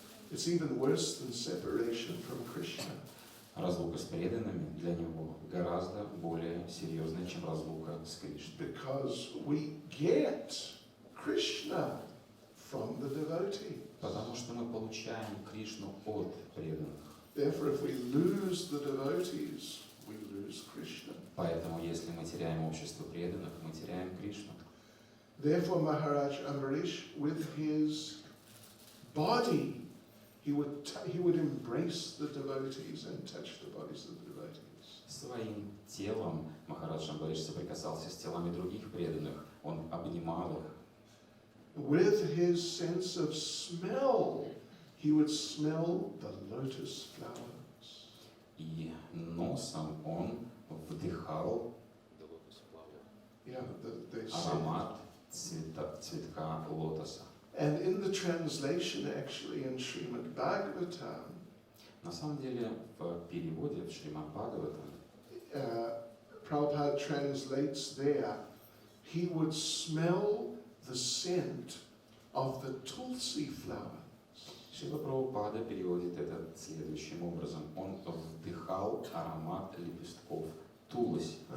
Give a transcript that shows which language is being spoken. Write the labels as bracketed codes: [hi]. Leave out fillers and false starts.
[en] It's even worse than separation from Krishna. [ru] Разлука с преданными для него гораздо более серьезная, чем разлука с Кришной. [en] Because we get Krishna from the devotee. [ru] Потому что мы получаем Кришну от преданных. [en] Therefore, if we lose the devotees, we lose Krishna. [ru] Поэтому, если мы теряем общество преданных, мы теряем Кришну. [en] Therefore, Maharaj Ambarish, with his body, he would embrace the devotees and touch the bodies of the devotees. [ru] Своим телом Махарадж Амбариш соприкасался с телами других преданных. Он обнимал их. [en] With his sense of smell, he would smell the lotus flowers. [ru] И носом он вдыхал [en] Yeah, they say. [ru] аромат цветка лотоса. [en] And in the translation, actually, in Srimad Bhagavatam, [ru] На самом деле, в переводе в Шримад Бхагаватам [en] Prabhupada translates there, he would smell the scent of the tulsi flower. [ru] Шрила Прабхупада переводит это следующим образом. Он вдыхал аромат лепестков туласи.